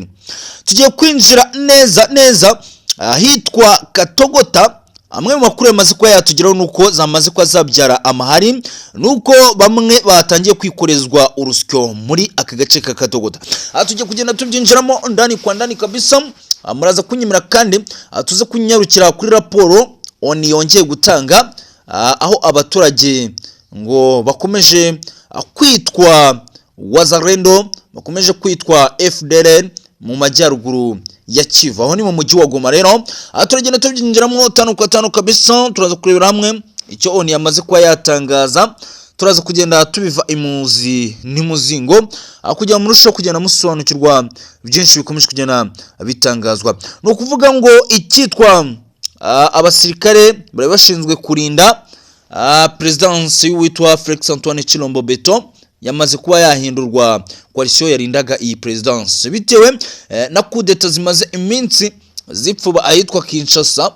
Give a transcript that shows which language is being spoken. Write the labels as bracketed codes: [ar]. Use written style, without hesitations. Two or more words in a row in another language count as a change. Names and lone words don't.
[rw] Tugiye kwinjira neza hitwa Katogota. Amwe mu makuru yamaze kuba yatugeraho nuko zamaze kwa zabyara amahari, nuko bamwe batangiye kwikorezwa urusyo muri aka gace ka Katogota. Tujye kugenda tubyinjiramo [sw] ndani kwa ndani kabisa. [rw] Muraza kunyemera kandi tuze kunyarukira kuri raporo oni yongeye gutanga, aho abaturage ngo bakomeje kwitwa Wazalendo, bakomeje kwitwa FDLR mu majyaruguru ya Kivu. Aho ni mu mujyi wa Goma rero. Turagenda tubyinjiramo [sw] tano kwa tano kabisa. [rw] Turaza kurebera hamwe icyo oni yamaze kuba yatangaza. Turaza kugenda tubiva imuzi n'imuzingo kugira murushaho kugenda musobanukirwa byinshi bikomeje kugenda bitangazwa. No kuvuga ngo ikitwa abasirikare bari bashinzwe kurinda presidency witwa Felix Antoine Chilombo Beto yamaze kuba yahindurwa coalition yarindaga iyi presidence bitewe na kudeta zimaze iminsi zipfuba ahitwa Kinshasa.